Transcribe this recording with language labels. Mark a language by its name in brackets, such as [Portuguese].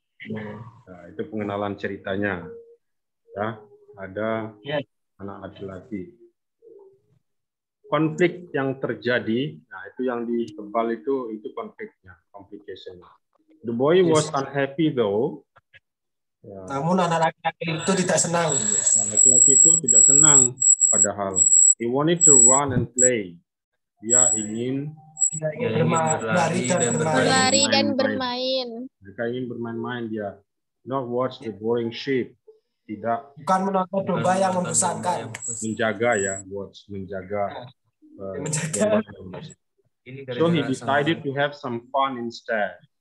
[Indonesian] Nah, itu pengenalan ceritanya. Ya, ada anak laki-laki. Konflik yang terjadi, nah itu yang di tebal itu konfliknya, complication. [English] The boy was unhappy though. [Indonesian] Ya. Namun anak laki-laki itu tidak senang. Laki-laki itu tidak senang, padahal [English] he wanted to run and play. [Indonesian] Dia ingin berlari dan bermain. Mereka ingin bermain-main dia. [English] Not watch the boring sheep. [Indonesian] Tidak. Bukan menonton domba yang membosankan. Menjaga ya, watch, menjaga. Menjaga. [English] So he decided to have some fun instead.